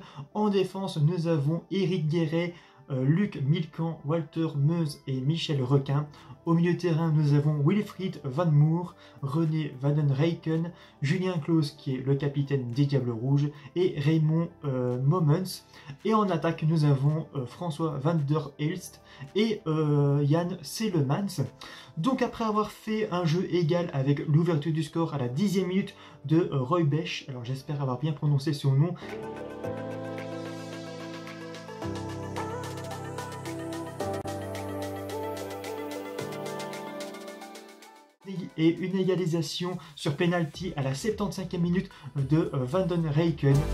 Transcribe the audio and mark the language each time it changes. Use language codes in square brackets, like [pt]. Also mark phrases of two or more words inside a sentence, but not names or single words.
[fr] En défense, nous avons Éric Guéret, Luc Milcan, Walter Meuse et Michel Requin. Au milieu de terrain, nous avons Wilfried Van Moer, René Vandenreyken, Julien Claus qui est le capitaine des Diables Rouges et Raymond Momens. Et en attaque, nous avons François van der Elst et Jan Selemans. Donc après avoir fait un jeu égal avec l'ouverture du score à la 10e minute de Roy Bech, alors j'espère avoir bien prononcé son nom, et une égalisation sur penalty à la 75e minute de Vandenreyken.